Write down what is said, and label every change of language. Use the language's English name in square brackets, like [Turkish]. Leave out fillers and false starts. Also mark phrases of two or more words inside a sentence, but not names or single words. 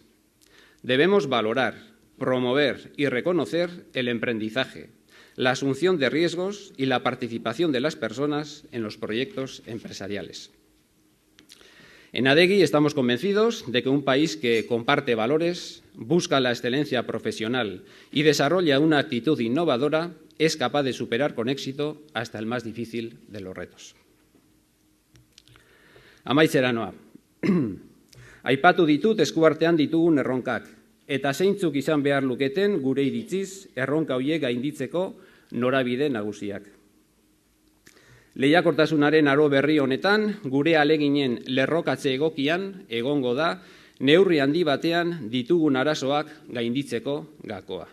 [Spanish] Debemos valorar, promover y reconocer el emprendizaje, la asunción de riesgos y la participación de las personas en los proyectos empresariales. En Adegi estamos convencidos de que un país que comparte valores, busca la excelencia profesional y desarrolla una actitud innovadora es capaz de superar con éxito hasta el más difícil de los retos. [Basque] Amaitzera noa. Aipatu ditut eskuartean ditugun erronkak, eta zeintzuk izan behar luketen gure iritziz erronka horiek gainditzeko norabide nagusiak. Lehiakortasunaren aro berri honetan, gure aleginen lerrokatze egokian egongo da neurri handi batean ditugun arazoak gainditzeko gakoa.